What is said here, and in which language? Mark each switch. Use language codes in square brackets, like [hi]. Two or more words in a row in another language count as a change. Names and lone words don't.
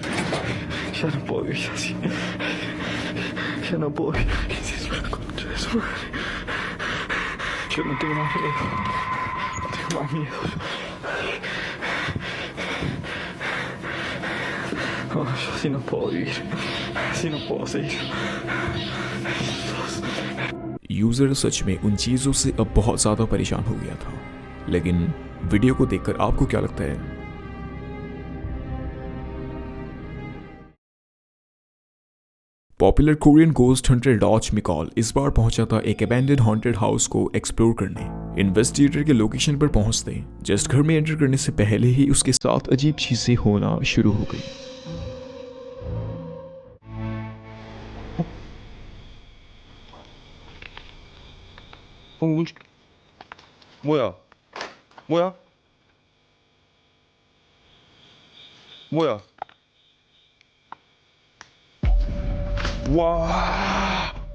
[es] Ya no puedo vivir así. Ya no puedo vivir. ¿Qué es eso? La concha de su madre. Yo no tengo más miedo. No tengo más miedo. No, yo así no puedo vivir. Así no puedo seguir. [hi] यूजर सच में उन चीजों से अब बहुत ज्यादा परेशान हो गया था। लेकिन वीडियो को देखकर आपको क्या लगता है? [en] popular Korean ghost hunter [hi] डॉच मिकॉल इस बार पहुंचा था एक [en] abandoned haunted house [hi] को एक्सप्लोर करने। इन्वेस्टिगेटर के लोकेशन पर पहुंचते जस्ट घर में एंटर करने से पहले ही उसके साथ अजीब चीजें होना शुरू हो गई। [ko] 뭐야? 뭐야? 뭐야? 와!